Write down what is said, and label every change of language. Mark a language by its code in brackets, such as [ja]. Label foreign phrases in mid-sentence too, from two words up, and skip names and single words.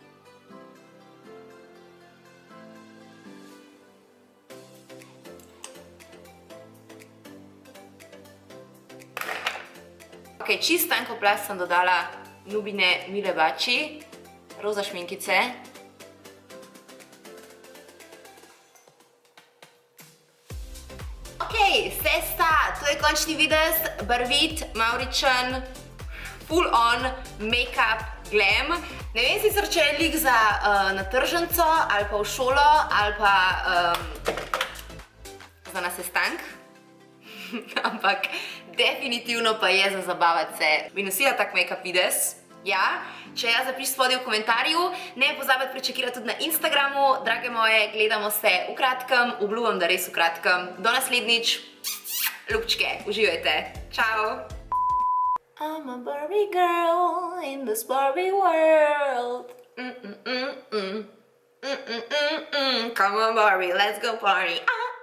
[sl] Ok, čist tanko plast sem dodala Nubine Mile Baci, roza šminkice. Ok, sesta, to je končni videz, barvit, mavričen, [en] full on, make-up, glam. [sl] Ne vem sicer, če je lik za na tržnico, ali pa v šolo, ali pa za na sestank. Ampak definitivno pa je za zabavati se. Bi nosila tak make-up videz? Ja? Če ja, zapiš spodaj v komentarju. Ne pozabiti prečekirati tudi na Instagramu. Drage moje, gledamo se v kratkem. Obljubam, da res v kratkem. Do naslednjič. Ljubčke, uživajte. Čau! [en] I'm a Barbie girl in this Barbie world. Come on Barbie, let's go party.